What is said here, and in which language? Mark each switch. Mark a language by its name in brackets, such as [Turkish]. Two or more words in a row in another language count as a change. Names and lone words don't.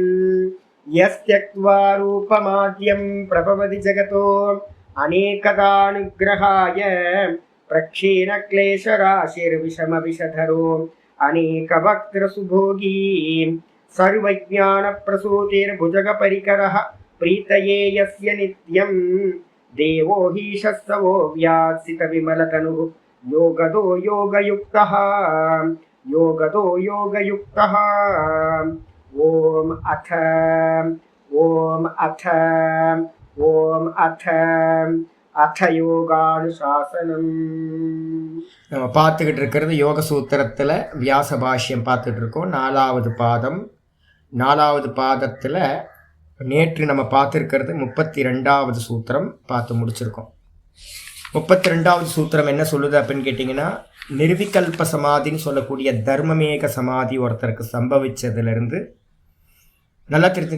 [Sanskrit] यस्त्यक्त्वा रूपमाद्यं प्रभवति जगतो अनेकदानुग्रहाय प्रक्षीणक्लेशराशिर्विषमविषधरो अनेकवक्त्रसुभोगी सर्वज्ञानप्रसूतिर्भुजगपरिकरः प्रीतये यस्य नित्यं देवो हि शस्तवो व्यासितविमलतनुः योगदो योगयुक्तः योगदो योगयुक्तः। ओम अथ யோகானுசாசனம். [Tamil] நம்ம பார்த்துக்கிட்டு இருக்கிறது யோக சூத்திரத்தில் வியாச பாஷ்யம் பார்த்துட்டு இருக்கோம். 4வது பாதம். 4வது பாதத்தில் நேற்று நம்ம பார்த்துருக்கிறது 32வது சூத்திரம் பார்த்து முடிச்சிருக்கோம். 32வது சூத்திரம் என்ன சொல்லுது அப்படின்னு கேட்டிங்கன்னா, நிர்விகல்ப சமாதின்னு சொல்லக்கூடிய தர்மமேக சமாதி ஒருத்தருக்கு சம்பவிச்சதுலேருந்து நல்லா தெரிஞ்சுங்க.